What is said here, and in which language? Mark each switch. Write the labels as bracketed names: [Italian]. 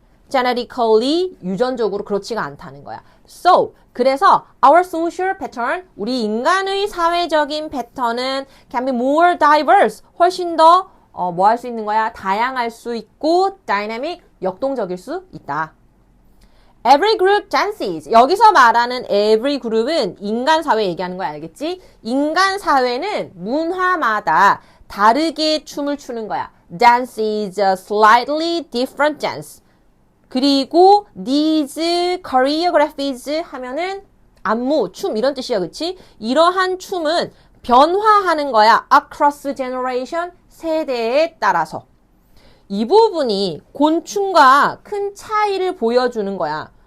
[Korean] genetically, 유전적으로 그렇지가 않다는 거야. [English] So, [Korean] 그래서 [English] our social pattern, [Korean] 우리 인간의 사회적인 패턴은 [English] can be more diverse, [Korean] 훨씬 더 뭐 할 수 있는 거야? 다양할 수 있고 dynamic, 역동적일 수 있다. [English] Every group dances. [Korean] 여기서 말하는 [English] every group [Korean] 은 인간 사회 얘기하는 거야. 알겠지? 인간 사회는 문화마다 다르게 춤을 추는 거야. [English] Dance is a slightly different dance. [Korean] 그리고 [English] these choreographies [Korean] 하면은 안무, 춤 이런 뜻이야. 그치? 이러한 춤은 변화하는 거야. [English] across generation, [Korean] 세대에 따라서. 이 부분이 곤충과 큰 차이를 보여주는 거야.